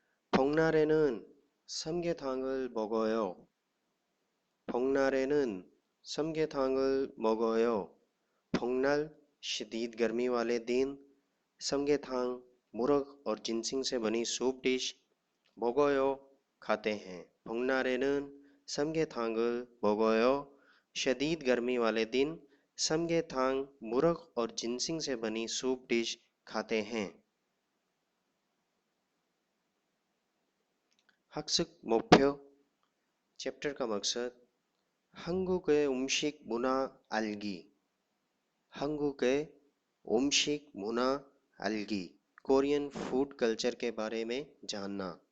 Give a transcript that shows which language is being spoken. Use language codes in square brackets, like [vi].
[ko] 복날에는 삼계탕을 먹어요. 복날에는 삼계탕을 먹어요. [hi] 복날 शदीद गर्मी वाले दिन समगेथांग मुर्ग और जिनसिंग से बनी सूप डिश 먹어요 खाते हैं. [ko] 복날에는 삼계탕을 먹어요. [hi] शदीद गर्मी वाले दिन समगेथांग मुर्ग और जिनसिंग से बनी सूप डिश खाते हैं. [ko] 학습 목표 [hi] चैप्टर का मकसद [ko] 한국의 음식 문화 알기. 한국의 음식 문화 알기. [hi] कोरियन फूड कल्चर के बारे में जानना.